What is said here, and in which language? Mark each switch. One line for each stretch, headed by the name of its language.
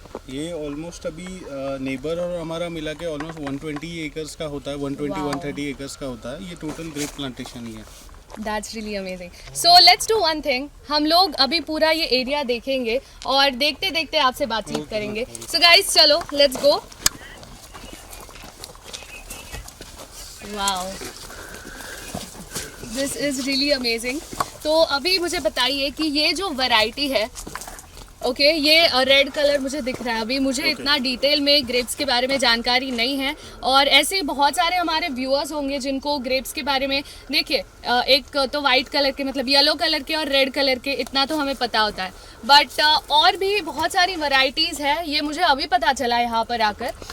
Hindi: ये ऑलमोस्ट अभी नेबर और हमारा मिला के ऑलमोस्ट 120 एकर्स का होता है। 120-130 एकर्स का होता है। ये टोटल ग्रेप प्लांटेशन ही है।
English: That's really amazing. So let's do one thing.
Hindi: हम लोग अभी पूरा ये एरिया देखेंगे और देखते देखते आपसे बातचीत करेंगे।
English: So guys, चलो let's go. Wow. This is really amazing.
Hindi: तो अभी मुझे बताइए कि ये जो वैरायटी है ओके, ये रेड कलर मुझे दिख रहा है अभी। मुझे इतना डिटेल में ग्रेप्स के बारे में जानकारी नहीं है, और ऐसे बहुत सारे हमारे व्यूअर्स होंगे जिनको ग्रेप्स के बारे में, देखिए एक तो वाइट कलर के, मतलब येलो कलर के और रेड कलर के, इतना तो हमें पता होता है, बट और भी बहुत सारी वैरायटीज़ है, ये मुझे अभी पता चला यहाँ पर आकर।